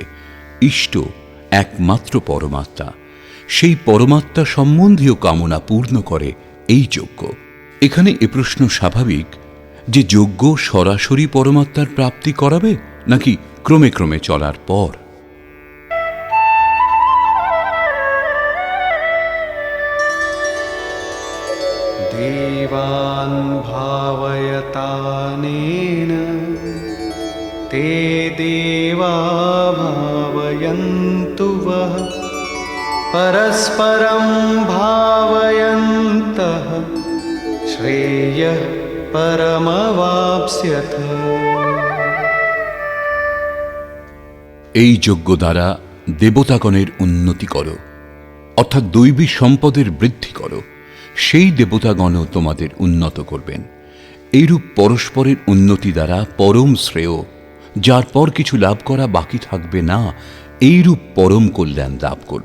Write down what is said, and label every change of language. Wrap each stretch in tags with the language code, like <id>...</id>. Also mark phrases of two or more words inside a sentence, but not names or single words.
<bn>ইষ্ট একমাত্র পরমাত্মা, সেই পরমাত্মা সম্বন্ধীয় কামনা পূর্ণ করে এই যজ্ঞ। এখানে এ প্রশ্ন স্বাভাবিক যে যজ্ঞ সরাসরি পরমাত্মার প্রাপ্তি করাবে নাকি ক্রমে ক্রমে চলার পর?</bn> <sa>देवान् भावयतानेन ते देवा भावयन्तु वः परस्परं भावयन्तः श्रेयः परमवाप्स्यथ।</sa> <bn>এই যজ্ঞ দ্বারা দেবতাগণের উন্নতি করো, অর্থাৎ দৈবী সম্পদের বৃদ্ধি করো। সেই দেবতাগণও তোমাদের উন্নত করবেন। এইরূপ পরস্পরের উন্নতি দ্বারা পরম শ্রেয়, যার পর কিছু লাভ করা বাকি থাকবে না, এইরূপ পরম কল্যাণ লাভ করবে।</bn>